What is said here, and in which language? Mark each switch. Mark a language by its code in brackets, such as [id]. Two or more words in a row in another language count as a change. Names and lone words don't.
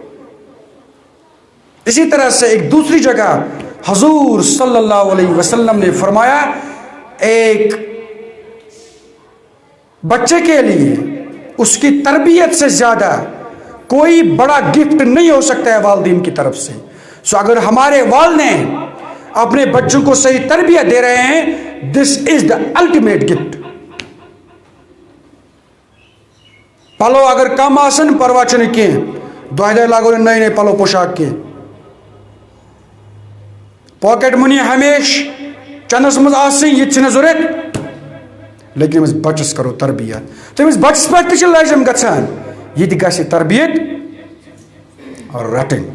[hi] इसी तरह से एक दूसरी जगह हजूर [ar] صلى الله عليه وسلم [hi] ने फरमाया, एक बच्चे के लिए उसकी तरबियत से ज्यादा कोई बड़ा गिफ्ट नहीं हो सकता है वालिदैन की तरफ से। सो अगर हमारे वालिदैन अपने बच्चों को सही तरबियत दे रहे हैं, [en] This is the ultimate gift. [ks] पलो अगर कम आसन परवाचन के دۄہے دۄہے لاگو نہٕ نٔے نٔے پَلو پوشاک کینٛہہ. [en] pocket money [ks] ہمیشہِ چَندَس منٛز آسٕنۍ یہِ تہِ چھِنہٕ ضوٚرَتھ, لیکِن أمِس بَچَس کَرو تربیت. تٔمِس بَچَس پٮ۪ٹھ تہِ چھِ لٲزِم گژھان یہِ تہِ گژھِ تربیت رَٹٕنۍ.